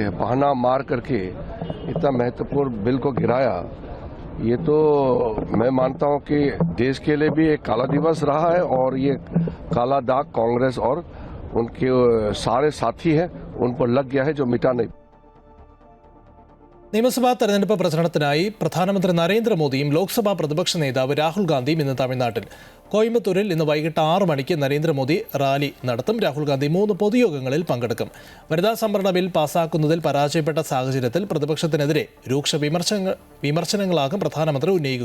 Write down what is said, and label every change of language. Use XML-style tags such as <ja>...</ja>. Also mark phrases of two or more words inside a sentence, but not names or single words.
<hi>बहाना मार करके इतना महत्वपूर्ण बिल को गिराया. ये तो मैं मानता हूं कि देश के लिए भी एक काला दिवस रहा है और ये काला दाग कांग्रेस और उनके सारे साथी हैं उन पर लग गया है, जो मिटा नहीं.</hi> <ml>നിയമസഭാ തെരഞ്ഞെടുപ്പ് പ്രചരണത്തിനായി പ്രധാനമന്ത്രി നരേന്ദ്രമോദിയും ലോക്സഭാ പ്രതിപക്ഷ നേതാവ് രാഹുൽ ഗാന്ധിയും ഇന്ന് തമിഴ്നാട്ടിൽ. കോയമ്പത്തൂരിൽ ഇന്ന് വൈകിട്ട് 6 മണിക്ക് നരേന്ദ്രമോദി റാലി നടത്തും. രാഹുൽ ഗാന്ധി 3 പൊതുയോഗങ്ങളിൽ പങ്കെടുക്കും. വനിതാ സംവരണ ബിൽ പാസ്സാക്കുന്നതിൽ പരാജയപ്പെട്ട സാഹചര്യത്തിൽ പ്രതിപക്ഷത്തിനെതിരെ രൂക്ഷ വിമർശനങ്ങളാകും പ്രധാനമന്ത്രി ഉന്നയിക്കുക.</ml>